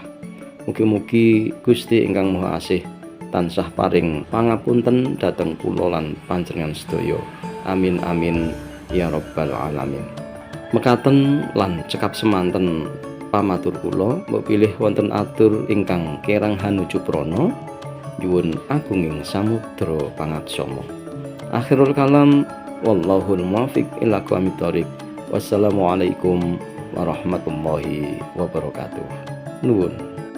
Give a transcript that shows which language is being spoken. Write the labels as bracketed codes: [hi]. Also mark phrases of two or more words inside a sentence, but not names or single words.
[jv] Mugi-mugi Gusti ingkang Maha Asih tansah paring pangapunten dhateng kula lan panjenengan sedaya. [ar] آمين آمين يا رب العالمين. [jv] Mekaten lan cekap semanten pamatur kula mbok wonten atur ingkang kerang hanuju prana nyuwun agunging samudra pangaksama. [ar] آخر الكلام والله الموفق إلى أقوم الطريق. والسلام عليكم ورحمة الله وبركاته. [jv] Nuwun.